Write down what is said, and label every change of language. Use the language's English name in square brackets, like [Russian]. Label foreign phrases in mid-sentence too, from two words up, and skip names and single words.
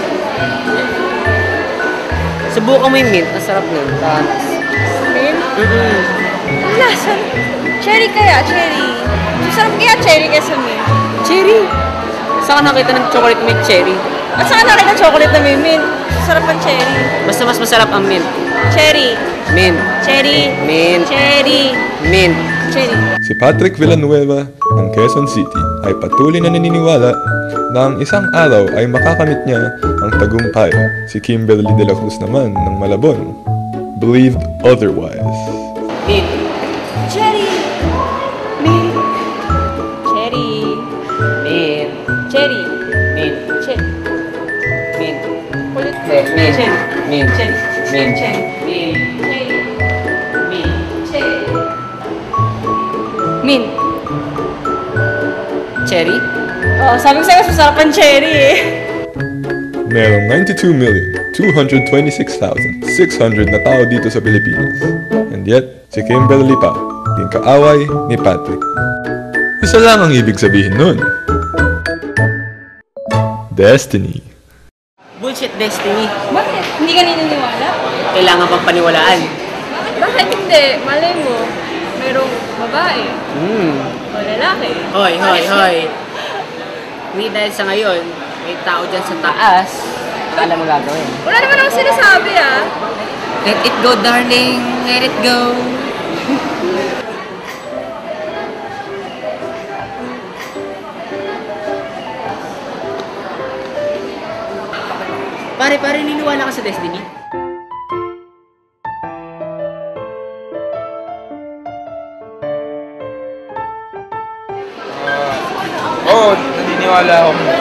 [Filipino] Subukan mo yung mint. Masarap nun. Tanas. Mint? Ang lasa. Cherry kaya, cherry. Masarap kaya cherry kaysa mint. Cherry. Saan ka nakita ng [English] chocolate mint cherry? [Filipino] At saan ka nakita ng chocolate na may mint? Masarap ang cherry. Basta mas masarap ang mint. Cherry. Mint. Cherry. Mint. Cherry. Mint. Cherry. Si Patrick Villanueva ng Quezon City ay patuloy na naniniwala na ang isang araw ay makakamit niya ang tagumpay. Si Kimberly de la Cruz naman ng Malabon [English] believed otherwise. [Filipino] Mint. Cherry. Mint. Cherry. Mint. Cherry. Mint. Cherry. Mint. Ulit. Mint. Cherry. Mint. Cherry. Mint. Cherry. Mint. Cherry. Mint. Cherry. Mint. Cherry. Oh, sabi ko sa'yo, sasarapan cherry eh. Merong 92,226,600 na tao dito sa Pilipinas. [English] And yet, [Filipino] si Kimberly pa, din kaaway ni Patrick. Isa lang ang ibig sabihin nun. Destiny. Bullshit, Destiny. Bakit? Hindi ka naniniwala? Kailangan pang paniwalaan. Bakit hindi? Malay mo, merong babae o lalaki. Hoy. Hindi dahil sa ngayon, may tao dyan sa taas. Alam mo gagawin. Wala naman akong sinasabi ah. [English] Let it go, darling. Let it go. [Filipino] Pare, niniwala ka sa Destiny? Oo, naniniwala ako.